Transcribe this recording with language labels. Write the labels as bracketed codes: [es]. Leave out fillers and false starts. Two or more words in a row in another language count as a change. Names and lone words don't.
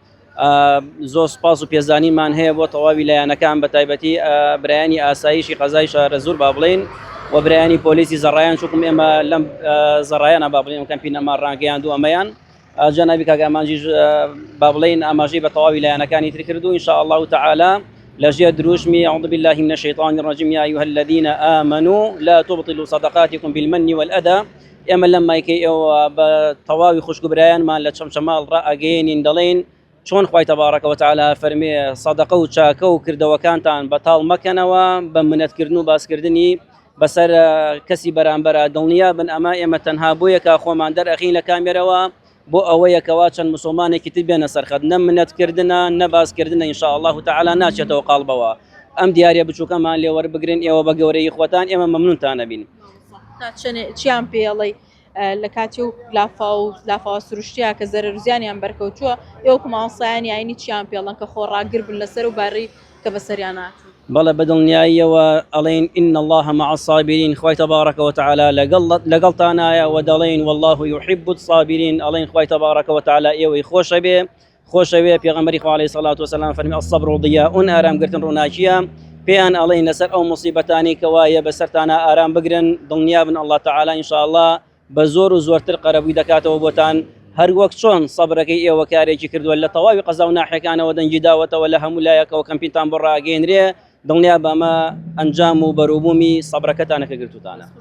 [ckb] زۆر سپاس و پێزانیمان هەیە بۆ تەواوی لایەنەکان بە تایبەتی برایانی ئاسایشی قەزای شارە زۆر با بڵێن و برایانی پۆلیسی زەڕایان چووکم ئێمە لەم زەڕایانە با بڵێن کەمپینەمان ڕاگەیاندووە ئەمەیان جەنابی کاک ئامانجیش با بڵێن ئاماژەی بە تەواوی لایەنەکانی تر کردو [ar] إن شاء الله تعالى [ckb] لجيا دروشمي [ar] أعوذ بالله من الشيطان الرجيم يا أيها الذين آمنوا لا تبطلوا صدقاتكم بالمن والأذى [ckb] ئێمە لەم مایکەی بە تەواوی خوشک برایانمان لە چەمچەماڵ ڕائەگەێنین دەڵێن چۆن خوای تەبارەکە وتعالى فەرمێ سەدەقە و چاکە و کردەوەکانتان بەتاڵ مەکەنەوە بە منەتکردن و باسکردنی بەسەر کەسی بەرامبەرە دڵنیا بن ئەمە ئێمە تەنها بۆیە کە خۆمان دەرئەخین لە کامێرەوە بۆ ئەوەیەکەوە چەند مسلمانێکی تر بێنە سەرخەت نە منەتکردنە نە باسکردنە [ar] إن شاء الله تعالى [ckb] ناچێتەوە قاڵبەوە ئەم دیارە بچووکەمان لێوەربگرن ئێوە بە گەورەی خۆتان ئێمە مەمنونتان ئەبین چیان پێڵێ لە کاتی و لافاوە سروشتیا کە زەرزیانیان بەرکەوتووە ئێوە ماوەسایانی ئاینی چیان پێڵن کە خۆڕاگر بن لەسەر و باری کە بەسەریان هاتوو بەڵێ بەدڵنیاییەوە ئەڵێن [ar] إن الله مع الصابرين [ckb] خوای تەبارەکە وتعالى لەگەڵتانایە و دەڵێن [ar] والله يحب الصابرين [ckb] ئەڵێن خوای تەبارەکە وتعالى ئێوەی خۆشە بێ پێغەمبەری خوا عەلەیهی سەڵات وسەلام فەرمی [ar] الصبر ضیاء [ckb] ئارامگرتن ڕووناکیە پێیان ئەڵێن لەسەر ئەو موسیبەتانی کە وایە بەسەرتانە ئارام بگرن دڵنیا بن [ar] الله تعالى إن شاء الله [ckb] بە زۆر و زۆرتر قەرەبووی دەکاتەوە بۆتان هەر وەک چۆن سەبرەکەی ئێوە کارێکی کردووە لە تەواوی قەزا و ناحیەکانەوە دەنگی داوەتەوە لە هەموو لایەکەوە کەمپینتان بۆ ڕاگەێنرێ دڵنیا بەمە ئەنجام و بەرووبوومی سەبرەکەتانەکە گرتوتانە